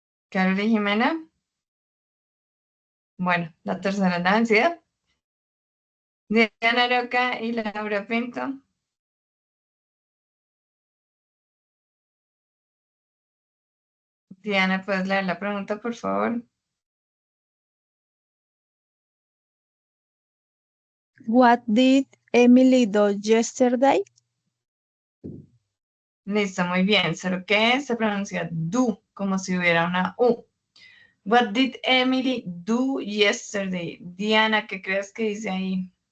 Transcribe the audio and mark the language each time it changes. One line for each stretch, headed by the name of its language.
Spanish: Karel y Jimena. Bueno, la tercera es la vencida. Diana Roca y Laura Pinto. Diana, ¿puedes leer la pregunta, por favor?
English: What did Emily do yesterday?
Spanish: Listo, muy bien. Solo que se pronuncia do, como si hubiera una U.
English: What did Emily do yesterday?
Spanish: Diana, ¿qué crees que dice ahí?